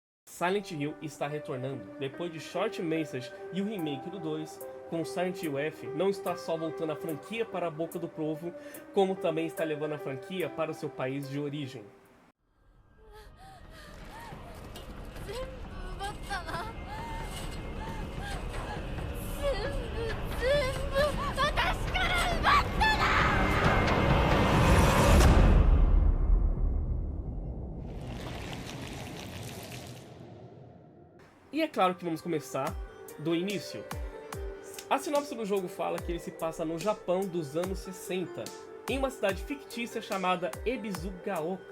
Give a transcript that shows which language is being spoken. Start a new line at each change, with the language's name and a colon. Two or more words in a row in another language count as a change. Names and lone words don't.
Portuguese: Silent Hill está retornando. Depois de Short Message e o remake do 2, com Silent Hill F, não está só voltando a franquia para a boca do povo, como também está levando a franquia para o seu país de origem.
Japanese: 全部奪ったな全部私から奪ったな。
Portuguese: E é claro que vamos começar do início. A sinopse do jogo fala que ele se passa no Japão dos anos 60, em uma cidade fictícia chamada Ebizugaoka.